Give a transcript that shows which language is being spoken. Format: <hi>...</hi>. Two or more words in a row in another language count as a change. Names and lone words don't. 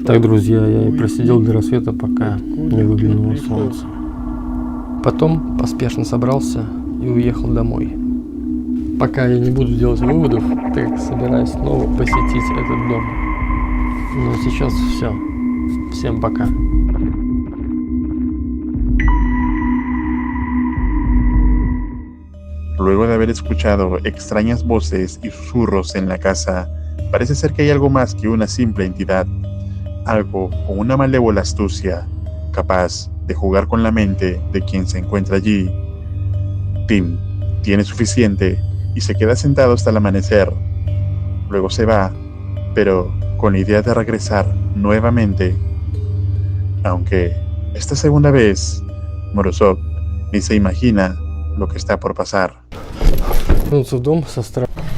<ru>Так, друзья, я и просидел до рассвета, пока не выглянуло солнце. Потом поспешно собрался и уехал домой. Пока я не буду делать выводов, так как собираюсь снова посетить этот дом. Но сейчас все. Всем пока.</ru> <es>Luego de haber escuchado extrañas voces y susurros en la casa, parece ser que hay algo más que una simple entidad, algo con una malévola astucia, capaz de jugar con la mente de quien se encuentra allí. Tim tiene suficiente y se queda sentado hasta el amanecer. Luego se va, pero con la idea de regresar nuevamente. Aunque esta segunda vez, Morozov ni se imagina lo que está por pasar.</es> <ru>Вернулся в дом со страхом.</ru>